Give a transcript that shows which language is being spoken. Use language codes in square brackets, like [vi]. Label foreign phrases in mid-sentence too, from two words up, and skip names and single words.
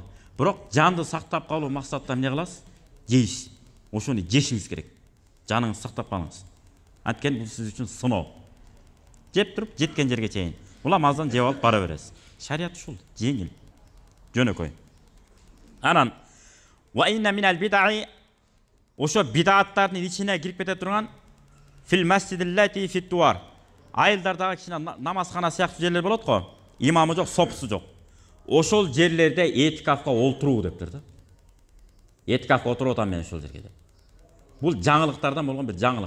[ky] Бирок жанды сактап калуу максатта эмне кыласыз? Жейсиз. Ошону жешиңиз керек. Жаныңызды сактап калыңыз. Анткени бул сиз үчүн сыноо. Жеп туруп жеткен жерге чейин уламаздан жеп алып бара бересиз. Шарият ушул, жеңил, жөнөкөй. [ar] Анан وإن من البدع, [ky] ошо бидаттардын ичине кирип кете турган [ar] في المساجد التي في الطرق. [ky] Айылдардагы кичине намазкана сыяктуу жерлер болот го. Имамы жок, сопусу жок. Ошол жерлерде этикафка олтуруу дептир да. Этикафка отуруп атам мен ошол жерге деп. Бул жаңылыктардан болгон бир жаңылык.